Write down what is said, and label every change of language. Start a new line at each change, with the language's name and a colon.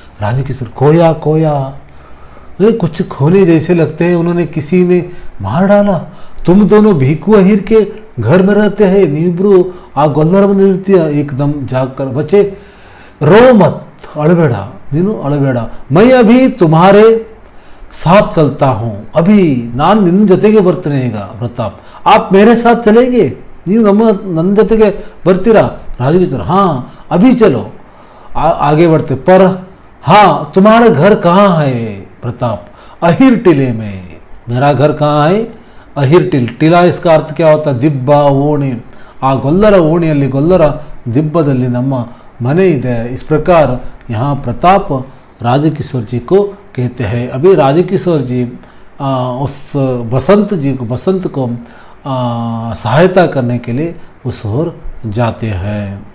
Hindi: राजकिशोर खोया खोया, वे कुछ खोने जैसे लगते हैं, उन्होंने किसी ने मार डाला. तुम दोनों भीकू अहीर के घर में रहते हैं,
Kannada: ನೀವಿಬ್ರು ಆ ಗೊಲ್ಲರ ಮನೆ ಇರ್ತೀಯ.
Hindi: एकदम जाकर बच्चे रो मत,
Kannada: ಅಳಬೇಡ, ನೀನು ಅಳಬೇಡ.
Hindi: मैं अभी तुम्हारे साथ चलता हूँ, अभी
Kannada: ನಾನು ನಿನ್ನ ಜೊತೆಗೆ ಬರ್ತೇನೆ ಈಗ ಪ್ರತಾಪ್,
Hindi: आप मेरे साथ चलेंगे,
Kannada: ನೀವು ನನ್ನ ಜೊತೆಗೆ ಬರ್ತೀರಾ?
Hindi: राजकीय सर हाँ अभी चलो, आगे बढ़ते, पर हाँ तुम्हारा घर कहाँ है प्रताप? अहिर टीले में, मेरा घर कहाँ है? अहिर टीला, इसका अर्थ क्या होता है?
Kannada: ದಿಬ್ಬ ಓಣಿ, ಆ ಗೊಲ್ಲರ ಓಣಿಯಲ್ಲಿ, ಗೊಲ್ಲರ ದಿಬ್ಬದಲ್ಲಿ ನಮ್ಮ ಮನೆ ಇದೆ.
Hindi: इस प्रकार यहाँ प्रताप राजकिशोर जी को कहते हैं. अभी राजकिशोर जी उस बसंत को सहायता करने के लिए उस ओर जाते हैं.